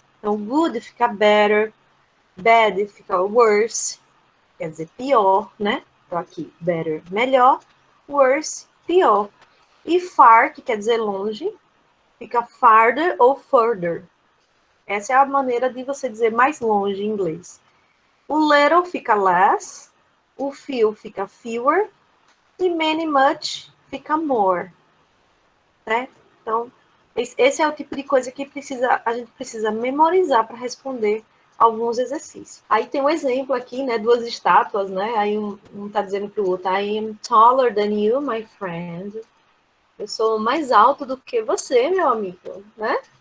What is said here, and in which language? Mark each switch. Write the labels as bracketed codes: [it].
[pt] Então, good fica better, bad fica worse, quer dizer pior, né? Então, aqui, better, melhor, worse, pior. E far, que quer dizer longe, fica farther ou further. Essa é a maneira de você dizer mais longe em inglês. O little fica less, o few fica fewer, e many, much fica more. Né? Então, esse é o tipo de coisa que a gente precisa memorizar para responder alguns exercícios. Aí tem um exemplo aqui, né, duas estátuas, né? Aí um tá dizendo para o outro, [en] I am taller than you, my friend. [pt] Eu sou mais alto do que você, meu amigo, né?